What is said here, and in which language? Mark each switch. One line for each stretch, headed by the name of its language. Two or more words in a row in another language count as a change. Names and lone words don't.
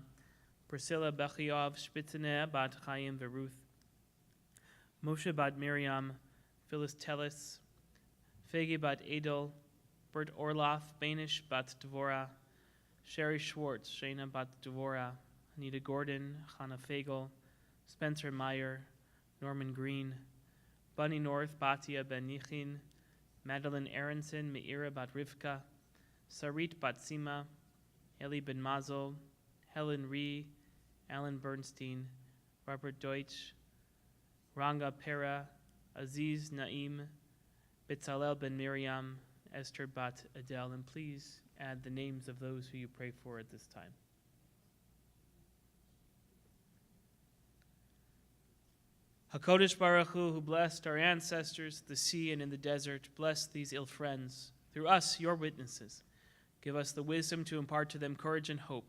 English: Priscilla Bechiov Spitzene Bat Chaim Veruth Moshe Bat Miriam Phyllis Tellis Fegi Bat Edel Bert Orloff Banish Bat Dvorah Sherry Schwartz Shana Bat Dvorah Anita Gordon Chana Fagel Spencer Meyer Norman Green Bunny North Batia Ben Nichin Madeline Aronson Meira Bat Rivka Sarit Bat Sima Eli Ben Mazel Helen Ree Alan Bernstein Robert Deutsch Ranga Pera Aziz Naim Bitzalel Ben Miriam Esther Bat Adel, and please add the names of those who you pray for at this time.
Hebrew: HaKodesh Baruch Hu,
English: who blessed our ancestors, the sea and in the desert, bless these ill friends. Through us, your witnesses, give us the wisdom to impart to them courage and hope.